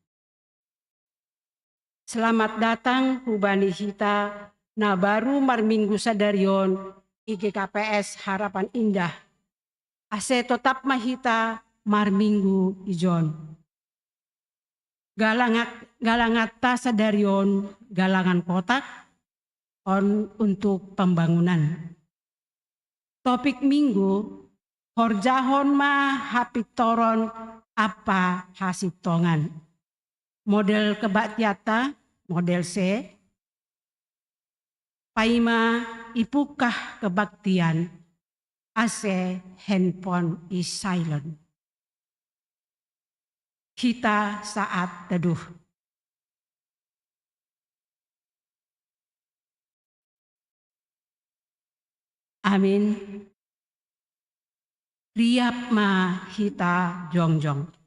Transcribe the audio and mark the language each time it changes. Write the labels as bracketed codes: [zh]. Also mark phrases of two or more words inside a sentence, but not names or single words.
[id] Selamat datang [smr] hubani hita na baru marminggu sadarion IGKPS Harapan Indah. Ase tetap mahita marminggu ijon. Galangat ta sadarion galangan [id] kotak untuk pembangunan. [smr] Topik minggu horjahon ma hapitoron apa hasitongan. Model kebaktiata, model C. Paima ipukah kebaktian, ase handphone [en] is silent. [id] Kita saat teduh. Amin. [smr] Riap ma hita jongjong.